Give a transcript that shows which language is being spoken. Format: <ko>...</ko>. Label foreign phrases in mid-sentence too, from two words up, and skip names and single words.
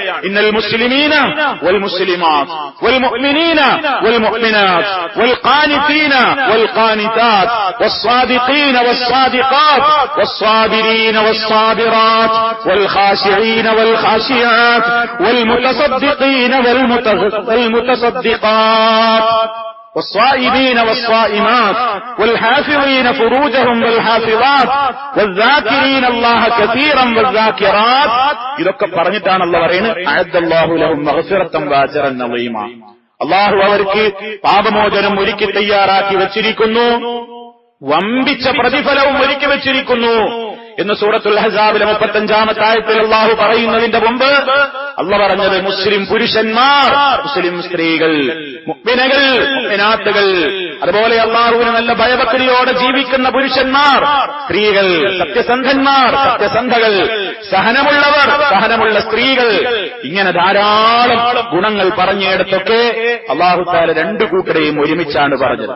<ar>إن المسلمين والمسلمات والمؤمنين والمؤمنات والقانتين والقانتات والصادقين والصادقات والصابرين والصابرات والخاشعين والخاشعات والمتصدقين والمتصدقات والصائمين والصائمات والحافظين فروجهم والحافظات والذاكرين الله كثيرا والذاكرات.</ar> <ml>ഇതൊക്കെ പറഞ്ഞിട്ടാണ് അല്ലാഹു പറയുന്നത്</ml> <ar>أعد الله لهم مغفرة وأجرا عظيما.</ar> <ml>അല്ലാഹു അവർക്ക് പാപമോചനം ഒരുക്കി തയ്യാറാക്കി വെച്ചിരിക്കുന്നു, വമ്പിച്ച പ്രതിഫലവും ഒരുക്കി വെച്ചിരിക്കുന്നു എന്ന് സൂറത്തുൽ അഹ്സാബിലെ 35-ാമത്തെ ആയത്തിൽ അല്ലാഹു പറയുന്നതിന്റെ മുമ്പ് അല്ലാഹു പറഞ്ഞത് മുസ്ലിം പുരുഷന്മാർ, മുസ്ലിം സ്ത്രീകൾ, മുഅ്മിനകൾ, മുഅ്മിനാത്തുകൾ, അതുപോലെ അല്ലാഹുവിന് നല്ല ഭയഭക്തിയോടെ ജീവിക്കുന്ന പുരുഷന്മാർ, സ്ത്രീകൾ, സത്യസന്ധന്മാർ, സത്യസന്ധകൾ, സഹനമുള്ളവർ, സഹനമുള്ള സ്ത്രീകൾ, ഇങ്ങനെ ധാരാളം ഗുണങ്ങൾ പറഞ്ഞിടത്തൊക്കെ</ml> <ar>الله تعالى</ar> <ml>രണ്ടു കൂട്ടരെയും ഒരുമിച്ചാണ് പറഞ്ഞത്.</ml>